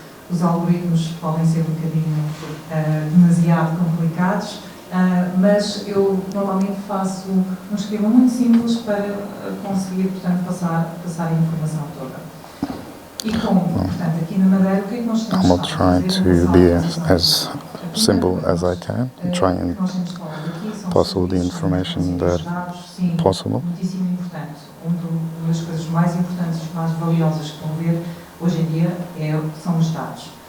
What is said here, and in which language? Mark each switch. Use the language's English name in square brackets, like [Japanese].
[Portuguese] Os algoritmos podem ser um bocadinho demasiado complicados, mas eu normalmente faço um esquema muito simples para conseguir, portanto, passar a informação toda. E como, portanto, aqui na Madeira, o que é que nós temos? [English] I will try to be as simple as I can, try and pass all the information that possible. [Portuguese] Muitíssimo importante. Uma das coisas mais importantes, mais valiosas que vão ver hoje em dia são os dados.